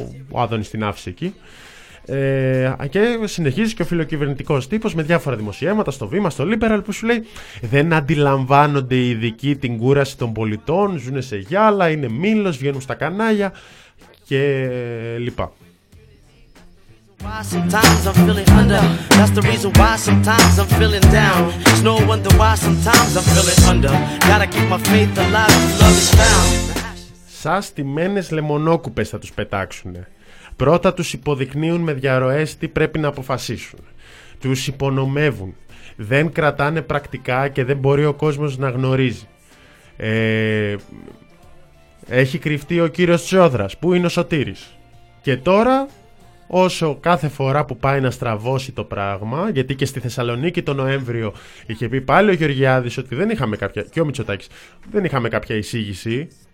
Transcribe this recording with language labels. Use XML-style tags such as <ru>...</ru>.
<el>Ο Άδωνης την άφησε εκεί. Και συνεχίζει και ο φιλοκυβερνητικός τύπος με διάφορα δημοσιεύματα στο Βήμα, στο Liberal, που σου λέει: δεν αντιλαμβάνονται οι ειδικοί την κούραση των πολιτών, ζουν σε γυάλα, είναι μήλος, βγαίνουν στα κανάλια κλπ.</el> <en>Why sometimes I'm feeling under. That's the reason why sometimes I'm feeling down. It's no wonder why sometimes I'm feeling under. Gotta keep my faith alive, love is found.</en> <el>Σας στημένες λεμονόκουπες θα τους πετάξουνε. Πρώτα τους υποδεικνύουν με διαρροές τι πρέπει να αποφασίσουν. Τους υπονομεύουν. Δεν κρατάνε πρακτικά και δεν μπορεί ο κόσμος να γνωρίζει. Έχει κρυφτεί ο κύριος Τσιόδρας. Πού είναι ο Σωτήρης? Και τώρα, όσο κάθε φορά που πάει να στραβώσει το πράγμα, γιατί και στη Θεσσαλονίκη το Νοέμβριο είχε πει πάλι ο Γεωργιάδης ότι δεν είχαμε κάποια, και ο Μητσοτάκης, δεν είχαμε κάποια εισήγηση.</el>